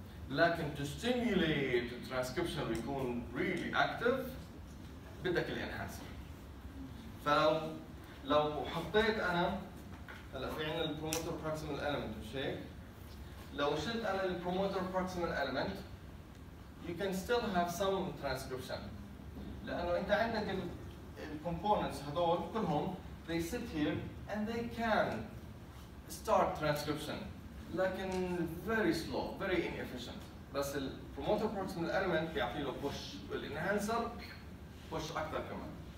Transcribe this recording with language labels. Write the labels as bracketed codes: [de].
[en] لكن to stimulate the transcription [ar] ويكون [en] really active [ar] بدك الانهانسر. فلو حطيت انا هلا في عندنا البروموتر proximal element مش هيك؟ لو شلت انا البروموتر proximal element [en] you can still have some transcription. [ar] لانه انت عندك الكومبوننتس هذول كلهم [en] they sit here and they can start transcription [ar] لكن [en] very slow, very inefficient. [ar] بس البروموتر بروكسيمال اليمنت بيعطي له بوش، والانهانسر بوش اكثر كمان.